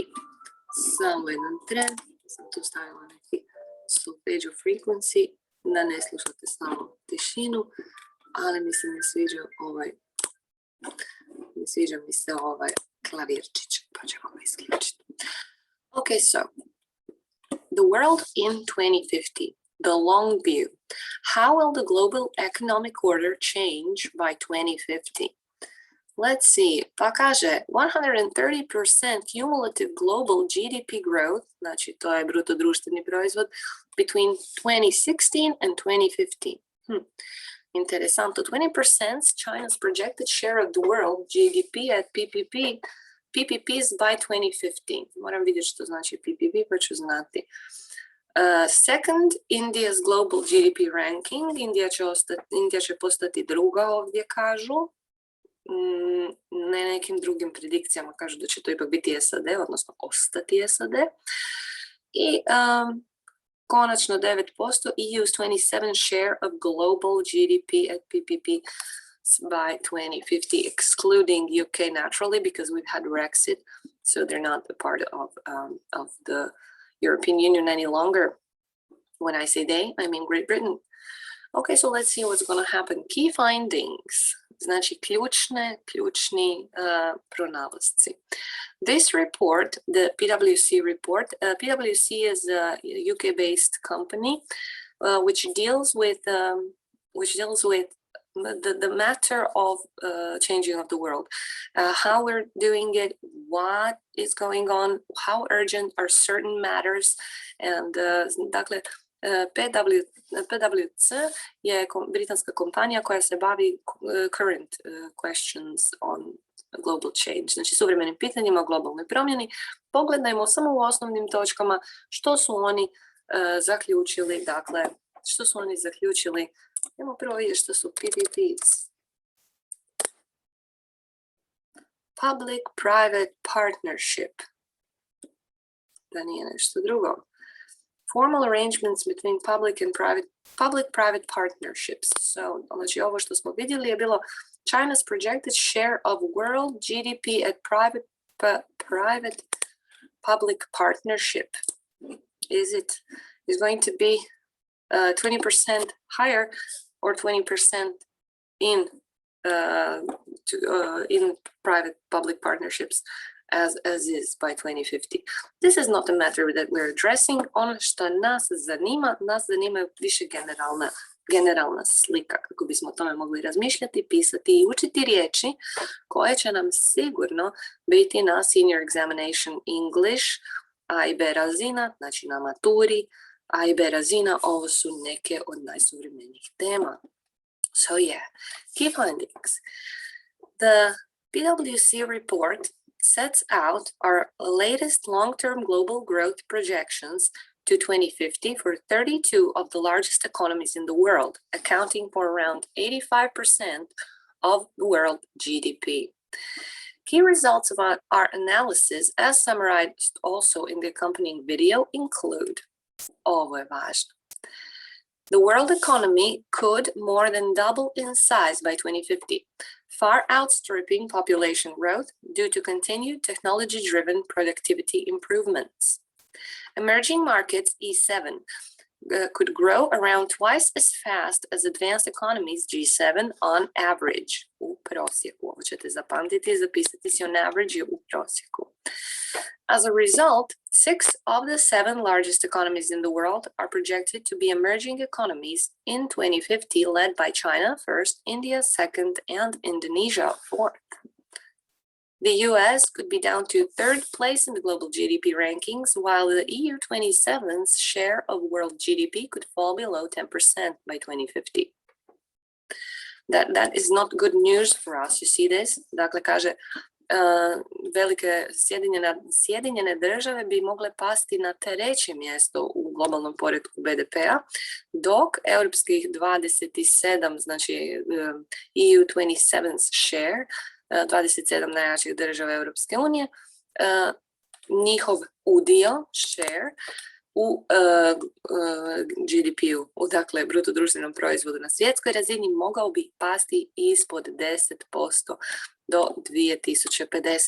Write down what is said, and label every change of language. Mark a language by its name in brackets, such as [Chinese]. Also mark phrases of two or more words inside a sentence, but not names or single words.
[Croatian] Samo jedan tren, sam tu stavila neki [English] solfeggio frequency, [Croatian] da ne slušate samo tišinu, ali mi se ne sviđa mi se ovaj klavirčić, pa ćemo ga isključiti. [English] Okay, so, The World in 2050, the long view. How will the global economic order change by 2050? Let's see, [Croatian] pa kaže [English] 130% cumulative global GDP growth, [Croatian] znači to je bruto društveni proizvod, [English] between 2016 and 2015. Interesantno, 20% China's projected share of the world GDP at PPPs by 2015. [Croatian] Moram vidjeti što znači PPP pa ću znati. [English] Second, India's global GDP ranking. [Croatian] Indija će postati druga ovdje, kažu. Ne nekim drugim predikcijama kažu da će to ipak biti SAD, odnosno ostati SAD. I konačno 9%, [English] EU's 27 share of global GDP at PPP by 2050, excluding UK naturally because we've had Brexit, so they're not a part of the European Union any longer. When I say they, I mean Great Britain. Okay, so let's see what's going to happen. Key findings. [Croatian] Znači, ključni pronalasci. [English] This report, the PwC report, PwC is a UK-based company which deals with the matter of changing of the world, how we're doing it, what is going on, how urgent are certain matters, and [Croatian] dakle, PwC je britanska kompanija koja se bavi [English] current questions on global change, [Croatian] znači suvremenim pitanjima o globalnoj promjeni. Pogledajmo samo u osnovnim točkama što su oni zaključili, dakle, što su oni zaključili. Idemo prvo vidjeti što su PPPs. [English] Public-private partnership. [Croatian] Da nije nešto drugo. [English] Formal arrangements between public-private partnerships. So, [Croatian] znači ovo što smo vidjeli je bilo [English] China's projected share of world GDP at private-public partnership. Is going to be 20% higher or 20% in private-public partnerships as is by 2050. This is not a matter that we're addressing. [Croatian] Ono što nas zanima više generalna slika, kako bismo o tome mogli razmišljati, pisati i učiti riječi koje će nam sigurno biti na Senior Examination English, A i B razina, znači na maturi, A i B razina, ovo su neke od najsuvremenijih tema. [English] So yeah, key findings. The PwC report sets out our latest long-term global growth projections to 2050 for 32 of the largest economies in the world, accounting for around 85% of the world GDP. Key results of our analysis, as summarized also in the accompanying video, include, [Croatian] ovo je važno, [English] the world economy could more than double in size by 2050, far outstripping population growth due to continued technology-driven productivity improvements. Emerging markets, E7, could grow around twice as fast as advanced economies, G7, on average. [Croatian] U prosjeku. Ovo ćete zapamtiti, zapisati si [English] on average [Croatian] u prosjeku. [English] As a result, 6 of the 7 largest economies in the world are projected to be emerging economies in 2050, led by China first, India second, and Indonesia fourth. The US could be down to third place in the global GDP rankings, while the EU27's share of world GDP could fall below 10% by 2050. That is not good news for us. You see this? [Croatian] Dakle, kaže, velike Sjedinjene države bi mogle pasti na treće mjesto u globalnom poretku BDP-a, dok europskih 27, znači EU27's share, 27 najjačih država Europske unije, njihov udio, share, u GDP-u, dakle bruto društvenom proizvodu na svjetskoj razini, mogao bi pasti ispod 10% do 2050.